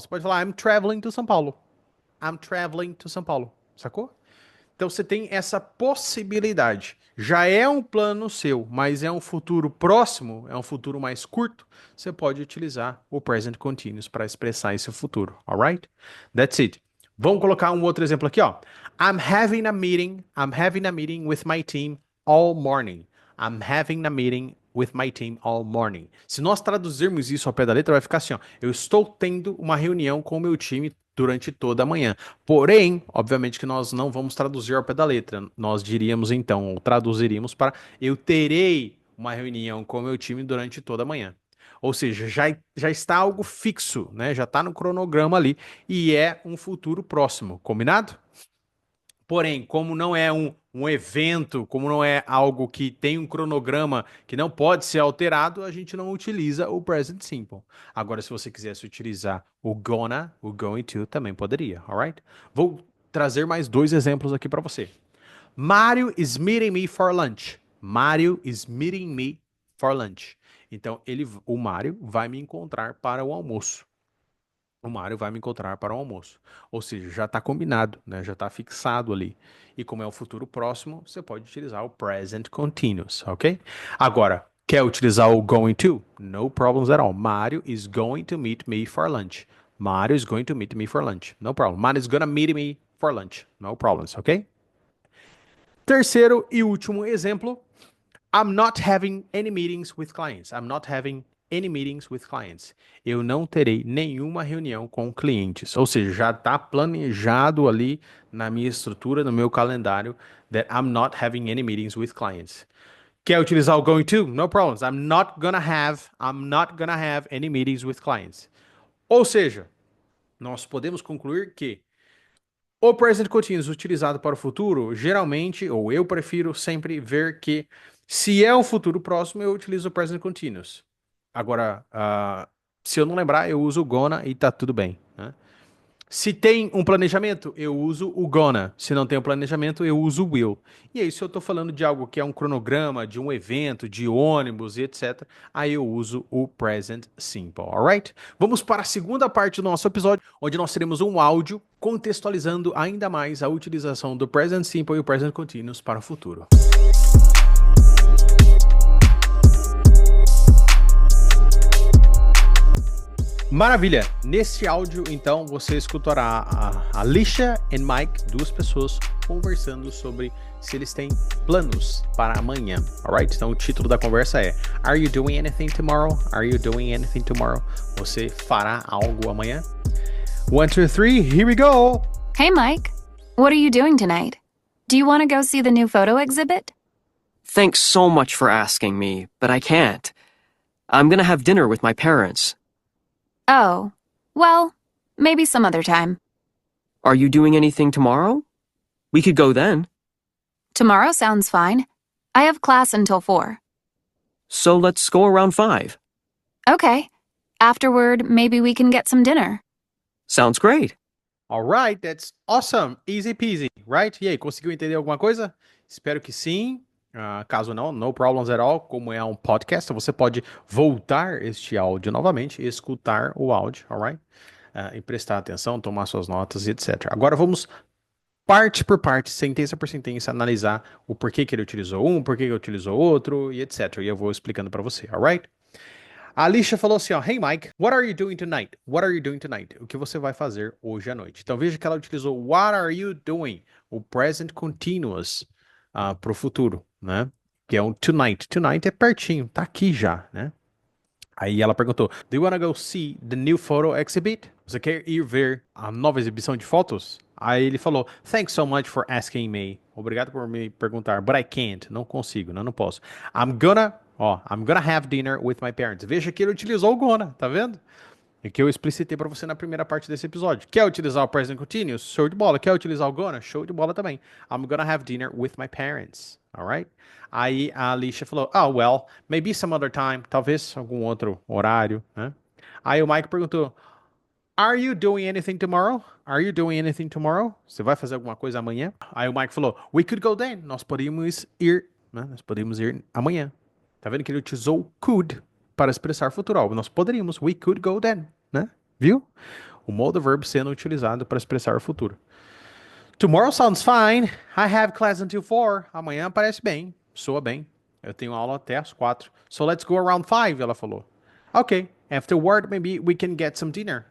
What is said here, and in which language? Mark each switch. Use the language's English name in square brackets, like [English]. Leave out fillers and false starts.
[Portuguese] Você pode falar [English] I'm traveling to São Paulo. I'm traveling to São Paulo, [Portuguese] sacou? Então você tem essa possibilidade. Já é um plano seu, mas é um futuro próximo, é um futuro mais curto. Você pode utilizar o present continuous para expressar esse futuro, [English] alright? That's it. [Portuguese] Vamos colocar um outro exemplo aqui, ó. [English] I'm having a meeting with my team all morning. I'm having a meeting with my team all morning. [Portuguese] Se nós traduzirmos isso ao pé da letra, vai ficar assim, ó. Eu estou tendo uma reunião com o meu time durante toda a manhã. Porém, obviamente que nós não vamos traduzir ao pé da letra. Nós diríamos então, ou traduziríamos para eu terei uma reunião com o meu time durante toda a manhã. Ou seja, já está algo fixo, né? Já está no cronograma ali e é um futuro próximo, combinado? Porém, como não é um evento, como não é algo que tem um cronograma que não pode ser alterado, a gente não utiliza o present simple. Agora, se você quisesse utilizar o gonna, o going to, também poderia, alright? Vou trazer mais dois exemplos aqui para você. [English] Mario is meeting me for lunch. Mario is meeting me for lunch. [Portuguese] Então, o Mario vai me encontrar para o almoço. O Mário vai me encontrar para o almoço. Ou seja, já está combinado, né? Já está fixado ali. E como é o futuro próximo, você pode utilizar o present continuous, ok? Agora, quer utilizar o going to? [English] No problems at all. Mário is going to meet me for lunch. Mário is going to meet me for lunch. No problem. Mário is gonna meet me for lunch. No problems, ok? [Portuguese] Terceiro e último exemplo. [English] I'm not having any meetings with clients. I'm not having any meetings with clients. [Portuguese] Eu não terei nenhuma reunião com clientes. Ou seja, já está planejado ali na minha estrutura, no meu calendário, [English] that I'm not having any meetings with clients. [Portuguese] Quer utilizar o going to? [English] No problems. I'm not gonna have any meetings with clients. [Portuguese] Ou seja, nós podemos concluir que o present continuous utilizado para o futuro, geralmente, ou eu prefiro sempre ver que se é um futuro próximo, eu utilizo o present continuous. Agora, se eu não lembrar, eu uso o gonna e tá tudo bem, né? Se tem um planejamento, eu uso o gonna. Se não tem um planejamento, eu uso o will. E aí, se eu estou falando de algo que é um cronograma, de um evento, de ônibus e etc., aí eu uso o present simple, alright? Vamos para a segunda parte do nosso episódio, onde nós teremos um áudio contextualizando ainda mais a utilização do present simple e o present continuous para o futuro. Maravilha! Neste áudio, então, você escutará a Alicia e Mike, duas pessoas, conversando sobre se eles têm planos para amanhã, alright? Então, o título da conversa é [English] Are you doing anything tomorrow? Are you doing anything tomorrow? [Portuguese] Você fará algo amanhã? [English] 1, 2, 3, here we go! Hey, Mike. What are you doing tonight? Do you want to go see the new photo exhibit? Thanks so much for asking me, but I can't. I'm gonna have dinner with my parents. Oh, well, maybe some other time. Are you doing anything tomorrow? We could go then. Tomorrow sounds fine. I have class until 4. So let's go around 5. Okay. Afterward, maybe we can get some dinner. Sounds great. Alright, that's awesome. Easy peasy, right? [Portuguese] E aí, conseguiu entender alguma coisa? Espero que sim. Caso não, [English] no problems at all. [Portuguese] Como é um podcast, você pode voltar este áudio novamente e escutar o áudio, alright? E prestar atenção, tomar suas notas e etc. Agora vamos parte por parte, sentença por sentença, analisar o porquê que ele utilizou um, porquê que ele utilizou outro e etc. E eu vou explicando para você, alright? A Alicia falou assim, ó, [English] Hey Mike, what are you doing tonight? What are you doing tonight? [Portuguese] O que você vai fazer hoje à noite? Então veja que ela utilizou [English] what are you doing? [Portuguese] O present continuous para o futuro, né? que é um tonight. Tonight é pertinho, tá aqui já, né? Aí ela perguntou, [English] do you wanna go see the new photo exhibit? [Portuguese] Você quer ir ver a nova exibição de fotos? Aí ele falou, [English] thanks so much for asking me. [Portuguese] Obrigado por me perguntar, [English] but I can't. [Portuguese] Não consigo, não posso. [English] I'm gonna have dinner with my parents. [Portuguese] Veja que ele utilizou o gonna, tá vendo? É que eu explicitei pra você na primeira parte desse episódio. Quer utilizar o present continuous? Show de bola. Quer utilizar o gonna? Show de bola também. [English] I'm gonna have dinner with my parents. Alright? [Portuguese] Aí a Alicia falou, [English] oh, well, maybe some other time. [Portuguese] Talvez algum outro horário, né? Aí o Mike perguntou, [English] are you doing anything tomorrow? Are you doing anything tomorrow? [Portuguese] Você vai fazer alguma coisa amanhã? Aí o Mike falou, [English] we could go then. [Portuguese] Nós podemos ir, né? Nós podemos ir amanhã. Tá vendo que ele utilizou could para expressar futuro. Nós poderíamos, [English] we could go then, [Portuguese] né? Viu? O modo verb sendo utilizado para expressar o futuro. [English] Tomorrow sounds fine. I have class until 4. [Portuguese] Amanhã parece bem, soa bem. Eu tenho aula até às 4. [English] So let's go around 5, [Portuguese] ela falou. Ok. [English] Afterward, maybe we can get some dinner.